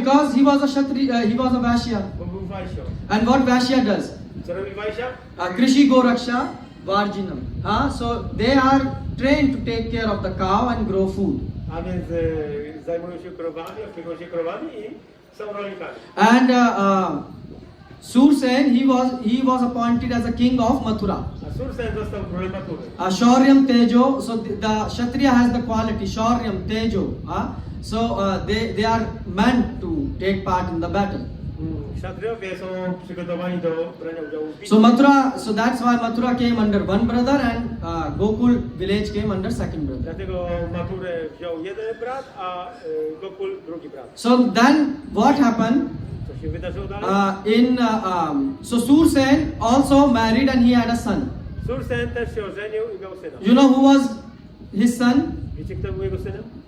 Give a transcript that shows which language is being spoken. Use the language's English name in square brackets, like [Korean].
[English] Because he was a Kshatriya, he was a Vaishya. [Polish] bo był Wajsią. [English] And what Vaishya does? [Polish] Co robi Wajsia? [Sanskrit] Krishi Goraksha Varjinam. [English] So they are trained to take care of the cow and grow food. [Polish] A więc zajmują się krowami, opiekują się krowami i są rolnikami. [English] And Sursen, he was appointed as a king of Mathura. [Polish] A Sursen został królem Matury. [Sanskrit] Shauryam Tejo, [English] so the Kshatriya has the quality, Shauryam Tejo. So they are meant to take part in the battle. [Polish] Kshatriyowie są przygotowani do brania udziału w bitwie. [English] So Mathura, so that's why Mathura came under one brother and Gokul village came under second brother. [Polish] Dlatego Maturę wziął jeden brat, a Gokul drugi brat. [English] So then what happened? [Polish] Co się wydarzyło dalej? [English] So Sursen also married and he had a son. [Polish] Sursen też się ożenił i miał syna. [English] You know who was his son? [Polish] Wiecie, kto był jego synem?